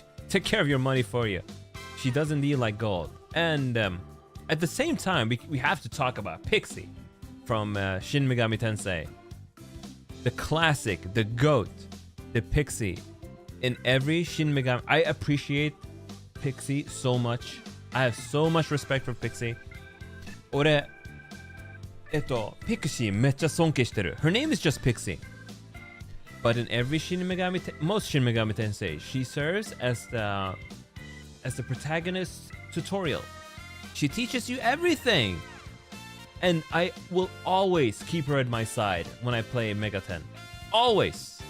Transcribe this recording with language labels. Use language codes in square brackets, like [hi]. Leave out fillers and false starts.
[en] take care of your money for you. She does indeed like gold. And at the same time, we have to talk about Pixie from Shin Megami Tensei. The classic, the GOAT, the Pixie. In every Shin Megami, I appreciate Pixie so much. I have so much respect for Pixie. [ja] 俺、Pixie めっちゃ尊敬してる. [en] Her name is just Pixie. But in every most Shin Megami Tensei, she serves as the protagonist tutorial. She teaches you everything. And I will always keep her at my side when I play Mega 10. Always.